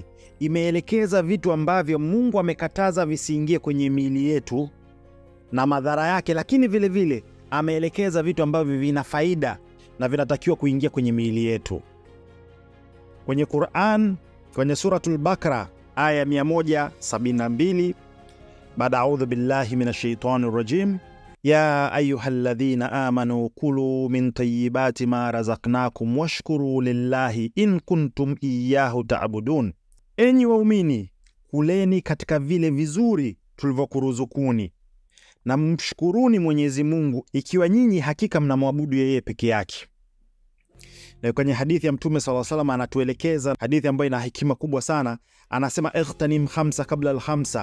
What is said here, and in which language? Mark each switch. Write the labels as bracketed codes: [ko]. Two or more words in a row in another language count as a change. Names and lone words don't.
[sw] Imeelekeza vitu ambavyo Mungu amekataza visiingie kwenye miili yetu na madhara yake, lakini vile ameelekeza vitu ambavyo vina faida na vinatakiwa kuingia kwenye miili yetu. Kwenye Qur'an, kwenye suratul Baqara aya 172, baada [ar] أعوذ بالله من الشيطان الرجيم يا أيها الذين آمنوا كلوا من طيبات ما رزقناكم واشكروا لله إن كنتم إياه تعبدون. [sw] Enyi waumini, kuleni katika vile vizuri tulivyokuruzukuni na mshkuruni Mwenyezi Mungu ikiwa nyinyi hakika mnamwabudu yeye peke yake. Na kwenye hadithi ya Mtume [ar] صلى الله عليه وسلم [sw] anatuelekeza, hadithi ambayo ina hekima kubwa sana, anasema [ar] اغتنم خمسا قبل الخمس.